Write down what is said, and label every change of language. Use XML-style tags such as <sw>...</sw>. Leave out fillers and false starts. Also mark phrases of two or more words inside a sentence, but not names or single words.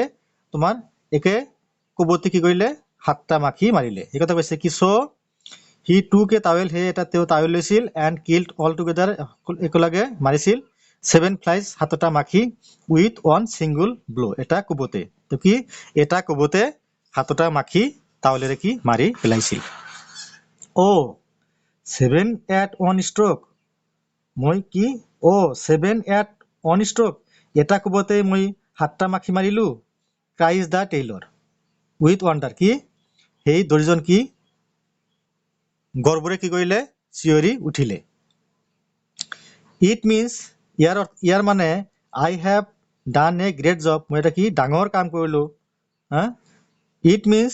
<as>তোমাৰ একে কোবতে কি কৰিলে 7টা মাখি মাৰিলে এই কথা কৈছে কি</as> <en>so he took a towel</en> <as>হে এটা তেওঁ টাৱেল লৈছিল</as> <en>and killed all together</en> <as>একেলগে মাৰিছিল 7 ফ্লাইজ 7টা মাখি</as> <en>with one single blow</en> <as>এটা কোবতে তো কি এটা কোবতে 7টা মাখি টাৱেলেৰে কি মাৰি পেলাইছিল ও</as> <en>7 at one stroke</en> <as>মই কি</as> <en>7 at one stroke</en> <as>এটা কোবতে মই 7টা মাখি মাৰিলো</as> <en>cries the tailor with wonder</en> <as>কি সেই দৰ্জন কি গৰ্বৰে কি কৰিলে চিঞৰি উঠিলে</as> <en>it means</en> <as>ইয়াৰ মানে</as> <en>I have done a great job</en> <as>মই এটা কি ডাঙৰ কাম কৰিলো হা</as> <en>it means</en>